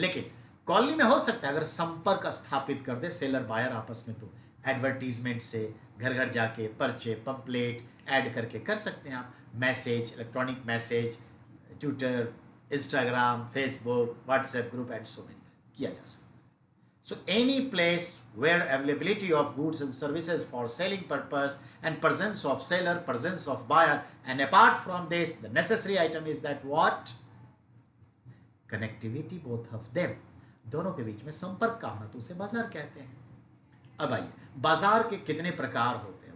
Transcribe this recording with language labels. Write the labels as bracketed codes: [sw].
[hi] लेकिन कॉलोनी में हो सकता है अगर संपर्क स्थापित कर दे सेलर बायर आपस में, तो एडवर्टीजमेंट से घर घर जाके पर्चे, पंपलेट ऐड करके कर सकते हैं आप। Message, electronic message, Twitter, Instagram, Facebook, WhatsApp group [en] and so many [hi] किया जा सकता है। [en] So any place where availability of goods and services for selling purpose and presence of seller, presence of buyer, and apart from this, the necessary item is that what? Connectivity both of them. [hi] दोनों के बीच में संपर्क का होना, तो उसे बाजार कहते हैं। अब आइए, बाजार के कितने प्रकार होते हैं?